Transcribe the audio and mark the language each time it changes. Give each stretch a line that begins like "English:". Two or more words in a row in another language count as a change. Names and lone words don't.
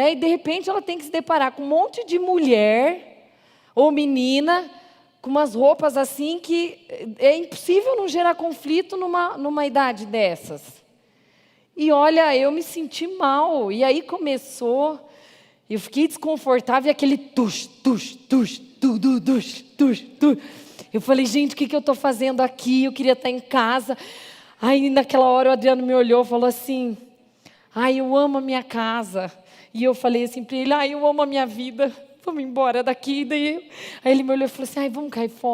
Portuguese: E de repente ela tem que se deparar com um monte de mulher ou menina com umas roupas assim que é impossível não gerar conflito numa idade dessas. E olha, eu me senti mal, e aí começou, eu fiquei desconfortável, e aquele tush, tush, tush, tu, tu, tush, tush, tush. Eu falei, gente, o que eu estou fazendo aqui? Eu queria estar em casa. Aí, naquela hora, o Adriano me olhou e falou assim, eu amo a minha casa. E eu falei assim para ele, eu amo a minha vida. Vamos embora daqui. Aí ele me olhou e falou assim, vamos cair fora.